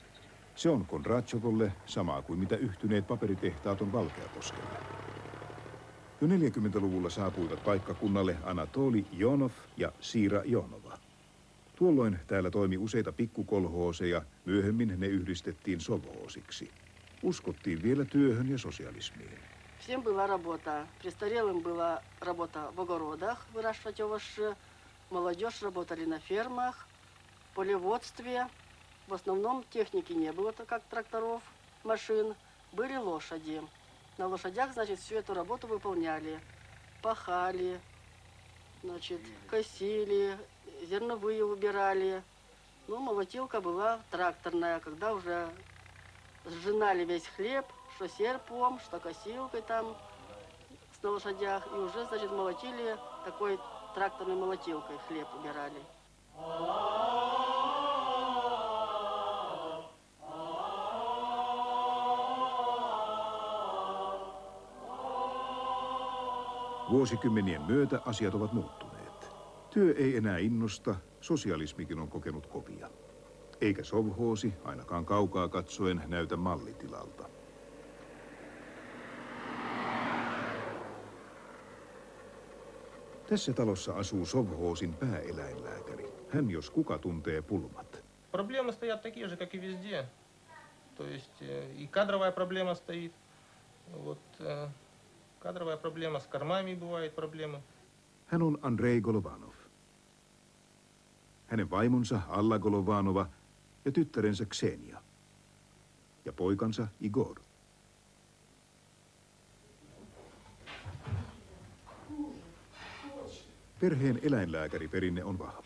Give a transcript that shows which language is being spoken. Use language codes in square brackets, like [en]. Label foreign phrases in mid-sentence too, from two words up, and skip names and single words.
[fi] Se on Kondratjovolle samaa kuin mitä yhtyneet paperitehtaat on Valkeakoskelle. Jo 40-luvulla saapuivat paikkakunnalle Anatoli Ionov ja Siira Ionova. Tuolloin täällä toimi useita pikkukolhooseja, myöhemmin ne yhdistettiin sovhoosiksi. Uskottiin vielä työhön ja sosialismiin. [ru] Всем была работа. Престарелым была работа в огородах, выращивать овощи. Молодежь работали на фермах, в полеводстве. В основном техники не было, как тракторов, машин. Были лошади. На лошадях, значит, всю эту работу выполняли. Пахали, значит, косили, зерновые убирали. Ну, молотилка была тракторная, когда уже сжинали весь хлеб, что серпом, что косилкой там на лошадях. И уже, значит, молотили такой тракторной молотилкой, хлеб убирали. [fi] Vuosikymmenien myötä asiat ovat muuttuneet. Työ ei enää innosta, sosialismikin on kokenut kopia. Eikä sovhoosi, ainakaan kaukaa katsoen, näytä mallitilalta. Tässä talossa asuu sovhoosin pääeläinlääkäri. Hän jos kuka tuntee pulmat. [ru] Проблемы стоят такие же, как и везде. То есть и кадровая проблема стоит. Вот, кадровая проблема, с кормами бывают проблемы. [fi] Hän on Andrei Golovanov. Hänen vaimonsa Alla Golovanova ja tyttärensä Ksenia. Ja poikansa Igor. Perheen eläinlääkäriperinne on vahva.